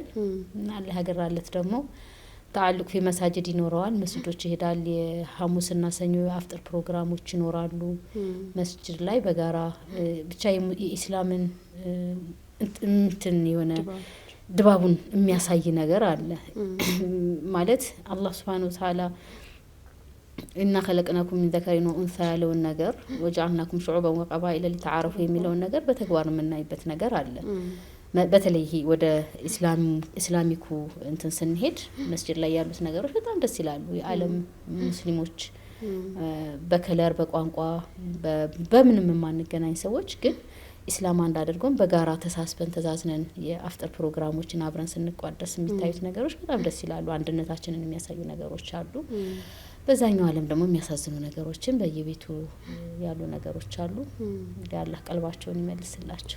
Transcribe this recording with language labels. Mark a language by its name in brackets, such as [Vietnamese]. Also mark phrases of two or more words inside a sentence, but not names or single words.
[Amharic] እና ለሀገር አለት ደግሞ [Arabic] تعلق في مساجد [Amharic] ይኖረዋል። መስጂዶች ይሄዳል። የሐሙስና ሰኞ የአፍጥር ፕሮግራሞች ይኖራሉ መስጂድ ላይ በጋራ ብቻ የኢስላምን እንትን የሆነ ድባቡን የሚያሳይ ነገር አለ ማለት አላህ [Arabic] سبحانه وتعالى إنا خلقناكم من ذكر وانثى [Amharic] ያለውን ነገር [Arabic] وجعلناكم شعوبا وقبائل لتعارفوا [Amharic] የሚለውን ነገር በተግባር የምናይበት ነገር አለ። በተለይ ይሄ ወደ ኢስላሚኩ እንትን ስንሄድ መስጂድ ላይ ያሉት ነገሮች በጣም ደስ ይላሉ። የዓለም ሙስሊሞች በከለር በቋንቋ በምንም የማንገናኝ ሰዎች ግን ኢስላም አንድ አድርጎን በጋራ ተሳስበን ተዛዝነን የአፍጥር ፕሮግራሞችን አብረን ስንቋደስ የሚታዩት ነገሮች በጣም ደስ ይላሉ። አንድነታችንን የሚያሳዩ ነገሮች አሉ። በዛኛው ዓለም ደግሞ የሚያሳዝኑ ነገሮችን በየቤቱ ያሉ ነገሮች አሉ። እንግዲህ አላህ ቀልባቸውን ይመልስላቸው።